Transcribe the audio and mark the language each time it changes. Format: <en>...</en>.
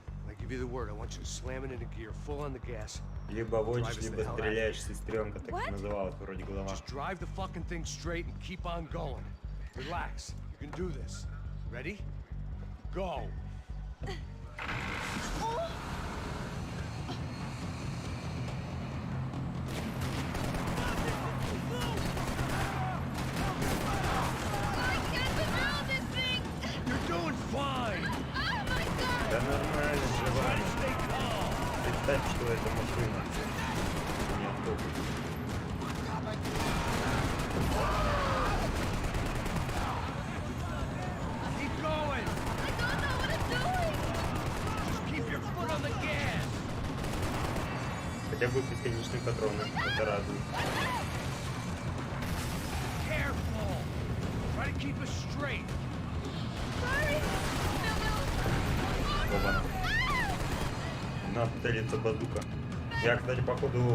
<en>I give you the word. I want you to slam it into gear, full on the gas.</en> <ru>Либо водишь, либо стреляешь, сестренка, так и называлась вроде глава.</ru> <en>Just drive the fucking thing straight and keep on going. Relax. You can do this. Ready? Go. I can't control this thing. You're doing fine. Oh my god.</en> <ru>Да нормально, жива.</ru> <en>Stay calm.</en> <ru>Представь, что это машина. Не автобус.</ru> <en>Keep going. I don't know what I'm doing. Just keep your foot on the gas.</en> <ru>Хотя бы бесконечные патроны. Это радует.</ru> <en>Careful. Try to keep us straight. Sorry. No,</en> <ru>Оба. У нас целится базука. Я, кстати, походу,</ru>